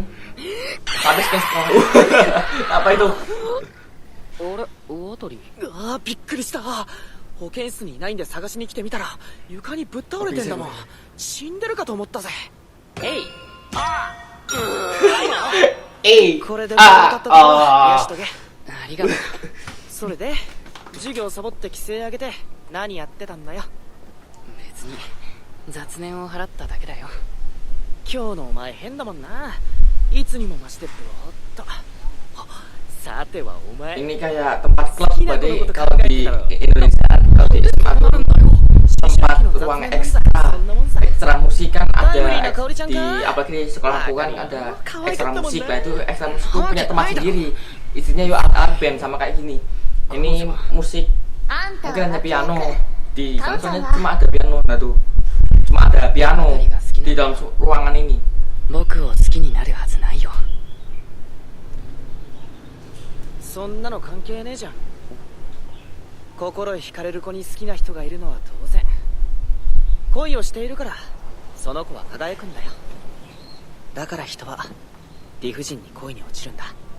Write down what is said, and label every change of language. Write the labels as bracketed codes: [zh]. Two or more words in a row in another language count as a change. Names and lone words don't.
[id] Tapi skin sekolah. Apa itu? [ja] あれ、大当たり。ああ、びっくりした。保健室にいないんで探しに来てみたら床にぶっ倒れてんだもん。死んでるかと思ったぜ。えい。これでもよかったとよしとけ。ありがとう。それで授業サボって規制上げて何やってたんだよ。別に雑念を払っただけだよ。今日のお前変だもんな。いつにも増してぼーっと。さてはお前 [id] Ini kayak tempat klub berarti kalau di Indonesia, kalau di SMA tuh tempat ruang ekstra musik kan ada di apalagi di sekolahku kan ada ekstra musik lah. Itu ekstra musik tuh punya tempat sendiri, isinya yuk alat band sama kayak gini. Ini musik mungkin hanya piano di sana, soalnya cuma ada piano. Nah tuh cuma ada piano di dalam ruangan ini. [ja] 僕を好きになるはずないよ。そんなの関係ねえじゃん。心惹かれる子に好きな人がいるのは当然。恋をしているからその子は輝くんだよ。だから人は理不尽に恋に落ちるんだ。